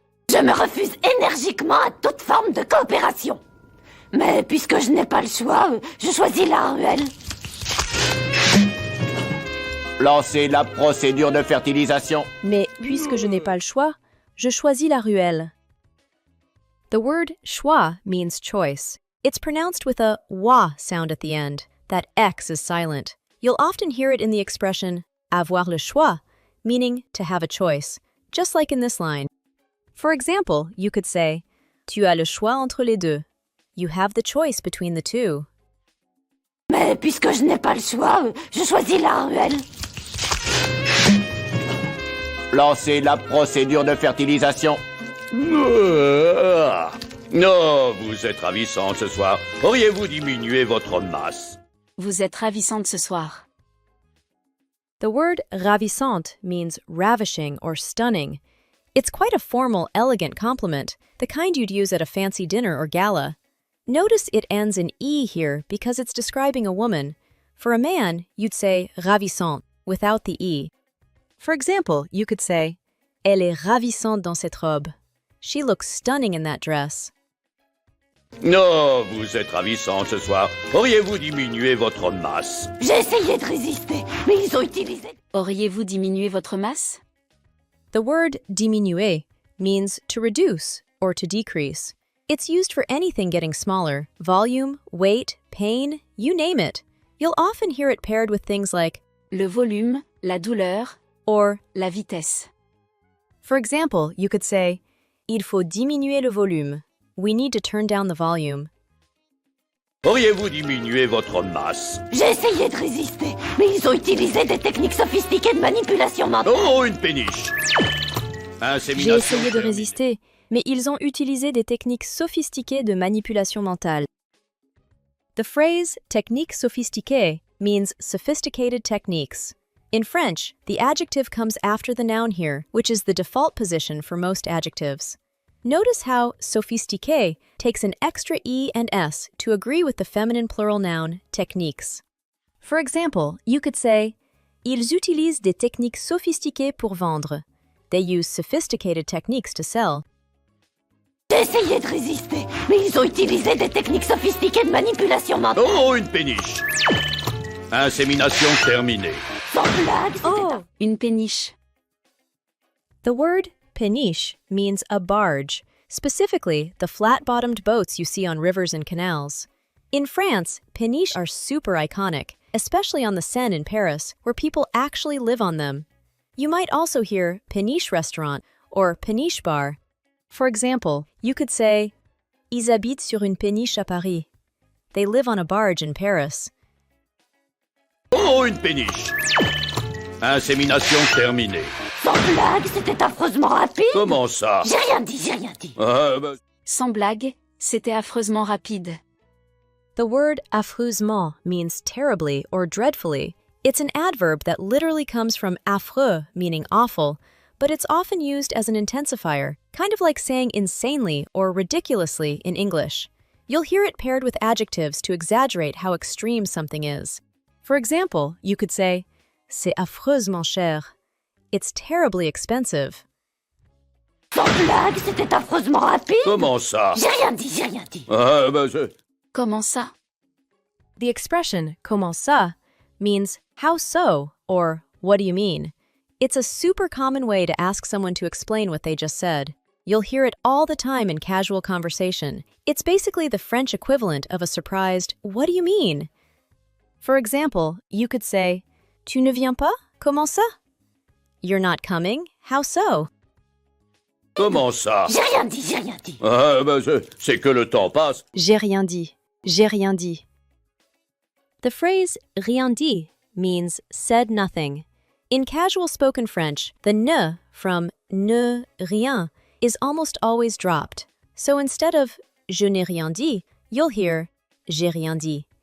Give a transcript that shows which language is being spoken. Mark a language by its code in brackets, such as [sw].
[fr] je me refuse énergiquement à toute forme de coopération. Mais puisque je n'ai pas le choix, je choisis la ruelle. Lancez la procédure de fertilisation. Mais puisque je n'ai pas le choix, je choisis la ruelle. [en] The word choix means choice. It's pronounced with a wa sound at the end. That X is silent. You'll often hear it in the expression avoir le choix, meaning to have a choice, just like in this line. For example, you could say, [fr] tu as le choix entre les deux. [en] You have the choice between the two. [fr] Mais puisque je n'ai pas le choix, je choisis la ruelle. Lancez la procédure de fertilisation. Non, vous êtes ravissante ce soir. Auriez-vous diminué votre masse? Vous êtes ravissante ce soir. [en] The word ravissante means ravishing or stunning. It's quite a formal, elegant compliment, the kind you'd use at a fancy dinner or gala. Notice it ends in E here because it's describing a woman. For a man, you'd say ravissante without the E. For example, you could say, [fr] elle est ravissante dans cette robe. [en] She looks stunning in that dress. [fr] Non, vous êtes ravissante ce soir. Auriez-vous diminué votre masse? J'ai essayé de résister, mais ils ont utilisé... Auriez-vous diminué votre masse? [en] The word diminuer means to reduce or to decrease. It's used for anything getting smaller, volume, weight, pain, you name it. You'll often hear it paired with things like [fr] Le volume, la douleur, [en] or, [fr] la vitesse. [en] for example, you could say, [fr] il faut diminuer le volume. [en] We need to turn down the volume. [fr] Auriez-vous diminué votre masse? J'ai essayé de résister, mais ils ont utilisé des techniques sophistiquées de manipulation mentale. Oh, une péniche! J'ai essayé de résister, mais ils ont utilisé des techniques sophistiquées de manipulation mentale. [en] The phrase technique sophistiquée means sophisticated techniques. In French, the adjective comes after the noun here, which is the default position for most adjectives. Notice how sophistiqué takes an extra E and S to agree with the feminine plural noun techniques. For example, you could say, [fr] Ils utilisent des techniques sophistiquées pour vendre. [en] They use sophisticated techniques to sell. [fr] J'ai essayé de résister, mais ils ont utilisé des techniques sophistiquées de manipulation mentale. Oh, une péniche. Insémination terminée. Sans blague, Oh, une péniche. [en] The word péniche means a barge, specifically the flat-bottomed boats you see on rivers and canals. In France, péniches are super iconic, especially on the Seine in Paris, where people actually live on them. You might also hear péniche restaurant or péniche bar. For example, you could say, [fr] Ils habitent sur une péniche à Paris. [en] They live on a barge in Paris. [fr] Oh, une péniche. Insémination terminée. Sans blague, c'était affreusement rapide. Comment ça? J'ai rien dit. Sans blague, c'était affreusement rapide. [en] The word affreusement means terribly or dreadfully. It's an adverb that literally comes from affreux, meaning awful, but it's often used as an intensifier, kind of like saying insanely or ridiculously in English. You'll hear it paired with adjectives to exaggerate how extreme something is. For example, you could say, [fr] C'est affreusement cher. [en] It's terribly expensive. [fr] Sans blague, c'était affreusement rapide. Comment ça? J'ai rien dit. Comment ça? [en] The expression comment ça means how so or what do you mean? It's a super common way to ask someone to explain what they just said. You'll hear it all the time in casual conversation. It's basically the French equivalent of a surprised, what do you mean? For example, you could say, [fr] Tu ne viens pas? Comment ça? [en] You're not coming? How so? [fr] Comment ça? J'ai rien dit. C'est que le temps passe. J'ai rien dit. J'ai rien dit. [en] The phrase rien dit means said nothing. In casual spoken French, the ne from ne rien is almost always dropped. So instead of [fr] je n'ai rien dit, [en] you'll hear [fr] j'ai rien dit.